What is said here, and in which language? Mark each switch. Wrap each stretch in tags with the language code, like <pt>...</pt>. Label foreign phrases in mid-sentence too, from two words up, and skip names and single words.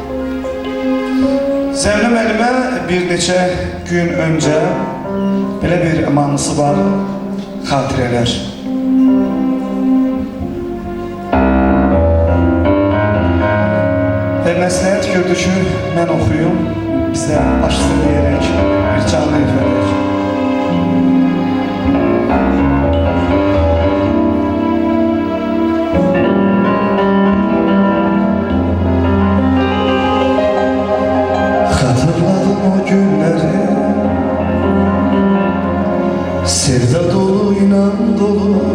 <az>Zəminə müəllimə bir neçə gün öncə belə bir mahnısı var, xatirələr. Və məsləhət gördü ki, mən oxuyum, bizə başsın deyərək bir canlı ifadək.</az> <tr>Hatırladım o günleri, sevda dolu, inan dolu.</tr>